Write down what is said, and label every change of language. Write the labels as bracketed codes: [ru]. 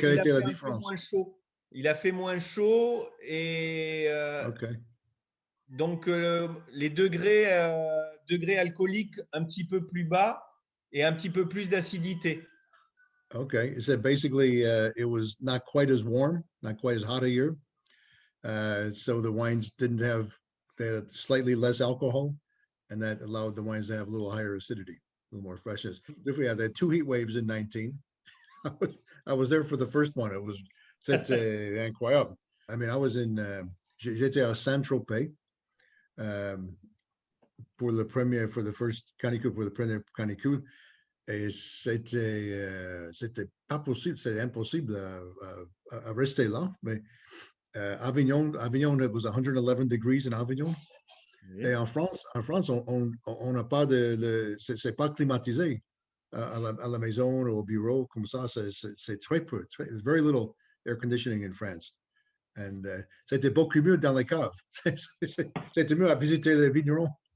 [fr] quelle était la différence? Moins chaud. Il a fait moins chaud et donc les degrés alcooliques un petit peu plus bas et un petit peu plus d'acidité. [en] Okay, he said basically it was not quite as warm, not quite as hot a year, so the wines they had slightly less alcohol, and that allowed the wines to have a little higher acidity, a little more freshness. If we had 2 heat waves in 19, I was there for the first one. It was c'était incroyable. [fr] I mean, I was j'étais à Saint-Tropez for the first canicule, for the premier canicule, et c'était pas possible, c'est impossible à rester là. [en] Mais Avignon, it was 111 degrees in Avignon. [fr] Oui. Et en France, on n'a pas c'est pas climatisé à la maison ou au bureau comme ça. [en] C'est très peu, very little air conditioning in France. [fr] And c'était beaucoup mieux dans les caves. C'était mieux à visiter les vignerons.